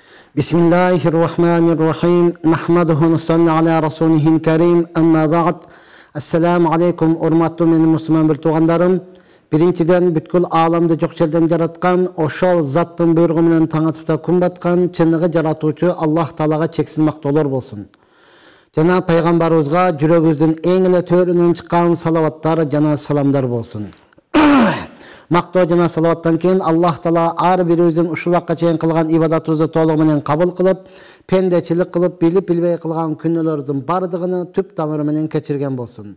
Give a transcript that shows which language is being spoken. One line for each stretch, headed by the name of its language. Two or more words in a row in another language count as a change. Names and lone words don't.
Arabic: بسم الله الرحمن الرحيم. نحمده نصلي على رسوله الكريم. أما بعد. السلام عليكم
Kyrgyz: урматтуу мен мусулман бир туугандарым. Birinçiden бүткүл alamda жоқ жерден жараткан, ошол заттын буйругу менен таңатыпта күн баткан чыныгы жаратуучу Аллах Таалага чексиз мактоолор болсун. Жана пайгамбарыбызга жүрөгүбүздүн эң эле төрүнөн чыккан салаваттар жана саламдар болсун. Мактоо жана салаваттан кийин Аллах Таала ар бирибиздин ушул вакытка чейин кылган ибадатыбызды толугу менен кабыл кылып, пендечилик кылып, билип билбей кылган күнөөлөрдүн бардыгын түп тамыры менен кечирген болсун.